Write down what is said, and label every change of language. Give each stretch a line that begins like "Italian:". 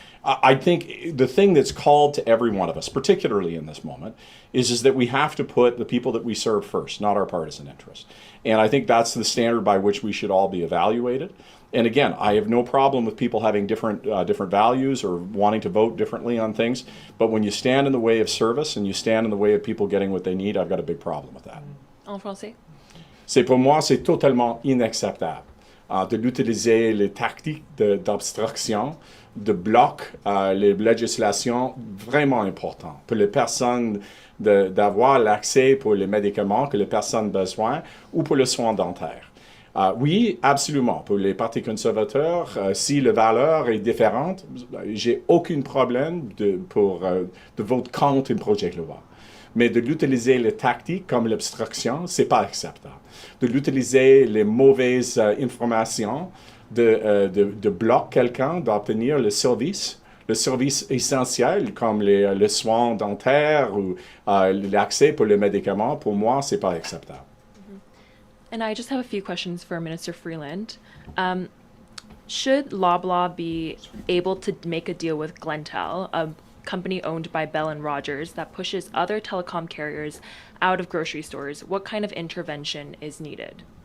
English: I think the thing that's called to every one of us, particularly in this moment, is that we have to put the people that we serve first, not our partisan interests. And I think that's the standard by which we should all be evaluated. And again, I have no problem with people having different values or wanting to vote differently on things. But when you stand in the way of service and you stand in the way of people getting what they need, I've got a big problem with that.
French: En français? Pour moi, c'est totalement inacceptable d'utiliser les tactiques d'obstruction, de bloc, les législations vraiment importantes pour les personnes d'avoir l'accès pour les médicaments que les personnes ont besoin ou pour le soin dentaire. Oui, absolument. Pour les partis conservateurs, si la valeur est différente, j'ai aucun problème de voter contre un projet de loi. Mais de l'utiliser les tactiques comme l'obstruction, c'est pas acceptable. De l'utiliser les mauvaises informations, de bloquer quelqu'un d'obtenir le service essentiel comme les soins dentaires ou l'accès pour les médicaments, pour moi, c'est pas acceptable.
English: And I just have a few questions for Minister Freeland. Should Loblaw be able to make a deal with Glentel, a company owned by Bell and Rogers that pushes other telecom carriers out of grocery stores? What kind of intervention is needed?